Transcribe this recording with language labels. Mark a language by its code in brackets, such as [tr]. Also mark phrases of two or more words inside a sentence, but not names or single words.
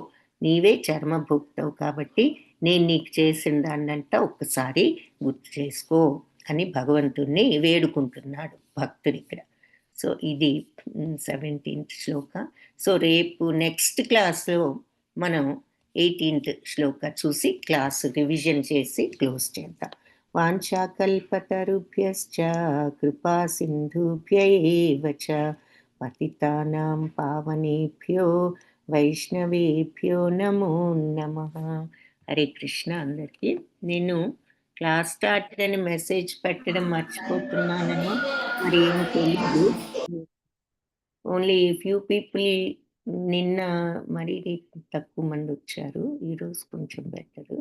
[te] నీవే చర్మభోక్తవు కాబట్టి, నేను నీకు చేసిన దాన్నంతా ఒక్కసారి గుర్తు చేసుకో అని భగవంతుడిని వేడుకుంటున్నాడు భక్తుడిక్కడ. సో, ఇది 17థ్ శ్లోక. సో, రేపు నెక్స్ట్ క్లాస్‌లో మనం 18థ్ శ్లోక చూసి [en] class revision [te] చేసి క్లోజ్ చేద్దాం. [sa] వాంఛాకల్పతరుభ్యశ్చ కృపా సింధుభ్య ఏవ చ పతితానాం పావనేభ్యో వైష్ణవేభ్యో నమో నమః. [te] హరే కృష్ణ అందరికీ. నేను [en] class started [te] అని మెసేజ్ పెట్టడం మర్చిపోతున్నానేమో మరి ఏం తెలీదు. [en] only few people [te] నిన్న మరి తక్కువ మందొచ్చారు. ఈరోజు కొంచెం బెటరు.